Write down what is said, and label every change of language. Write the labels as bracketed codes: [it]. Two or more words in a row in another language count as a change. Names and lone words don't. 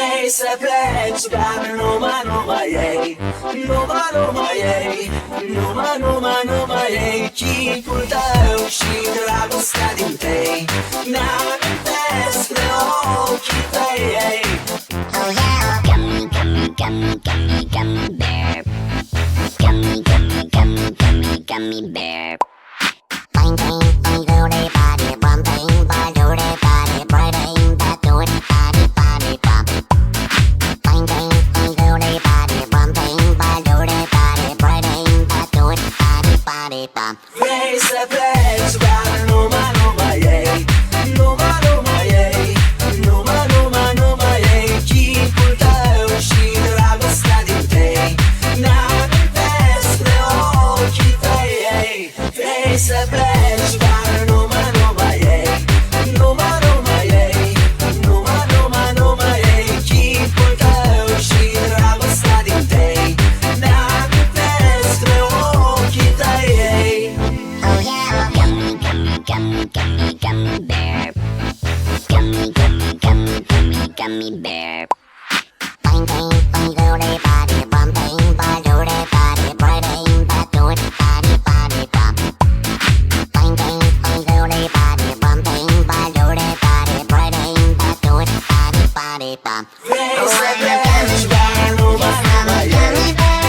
[ro] Vrei să pleci, dar numai ei. Numai ei. Numai ei. Chipul tău și dragostea din tei ne-amintesc de ochii tăi. [en] Oh yeah, gummy bear. Gummy bear. Bang bang bang do de body bum bang bang do de body bang bang do de body bum. Bang bang bang do de body bum bang bang do de body bang bang do de body bum. [ro] Vrei să pleci, dar numai ei. Numai ei. Numai ei. Chipul tău și dragostea din tei ne-amintesc de ochii tăi. Vrei să pleci, dar numai ei. Numai ei. Numai ei. Chipul tău și dragostea din tei ne-amintesc de ochii tăi. [en] Oh yeah, gummy bear. Gummy bear. Bang bang bang do de body bum bang bang do de body bang bang do de body bum. Bang bang bang do de body bum bang bang do de body bang bang do de body bum. [ro] Vrei să pleci, dar numai ei.